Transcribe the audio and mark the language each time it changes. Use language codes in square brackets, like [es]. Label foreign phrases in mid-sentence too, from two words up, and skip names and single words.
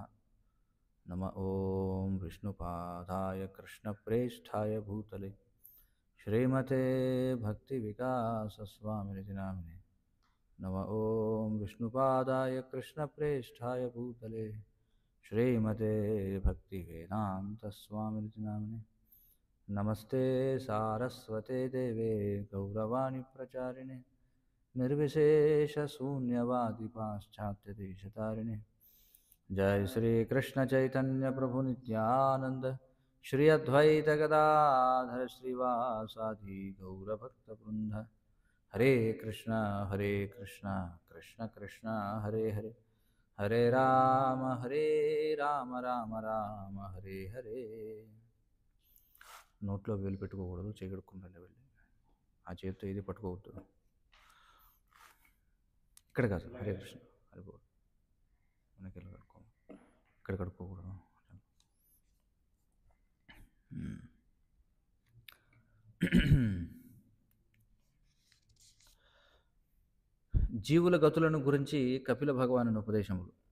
[sa] నమ ఓం విష్ణుపాదాయ కృష్ణప్రేష్ఠాయ భూతలే శ్రీమతే భక్తివికాసస్వామినితి నామినే. నమ ఓం విష్ణుపాదాయ కృష్ణప్రేష్ఠాయ భూతలే శ్రీమతే భక్తివేదాంతస్వామినితి నామినే. నమస్తే సారస్వతే దేవే గౌరవాణి ప్రచారిణే निर्विशेषशून्यवादी पाश्चात्यदेशतारिणे जय श्री कृष्ण चैतन्य प्रभु नित्यानंद श्री अद्वैत गदाधर श्रीवासादि गौरभक्तवृंद हरे कृष्ण कृष्ण कृष्ण हरे हरे हरे राम राम राम हरे हरे [te] నోట్లో వేలు పెట్టుకోకూడదు, చేకడుకుని వెళ్ళి ఆ చేతితో ఇది పట్టుకోవద్దు. ఇక్కడ కాదు, [sa] హరే కృష్ణ హరి బోల్ [te] మనకి వెళ్ళి కడుక్కో, ఇక్కడ కడుక్కోకూడదు. జీవుల గతులను గురించి కపిల భగవానుని ఉపదేశములు.